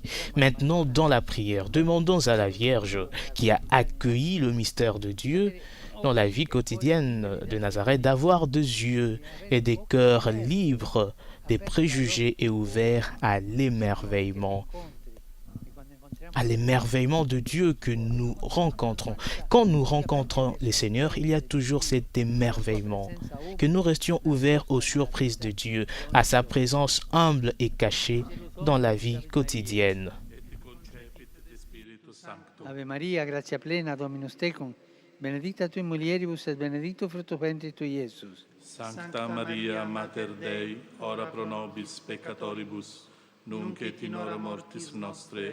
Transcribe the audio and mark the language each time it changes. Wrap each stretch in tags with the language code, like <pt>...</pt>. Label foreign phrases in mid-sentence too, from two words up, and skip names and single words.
<fr>Maintenant, dans la prière, demandons à la Vierge qui a accueilli le mystère de Dieu dans la vie quotidienne de Nazareth d'avoir des yeux et des cœurs libres des préjugés et ouverts à l'émerveillement de Dieu que nous rencontrons. Quand nous rencontrons les Seigneurs, il y a toujours cet émerveillement. Que nous restions ouverts aux surprises de Dieu, à sa présence humble et cachée dans la vie quotidienne.</fr> <la>Ave Maria, gratia plena, Dominus tecum, benedicta tui mulieribus et benedictus fructus ventris tui, Iesus. Sancta Maria, Mater Dei, ora pro nobis peccatoribus, nunc et in hora mortis nostre.</la>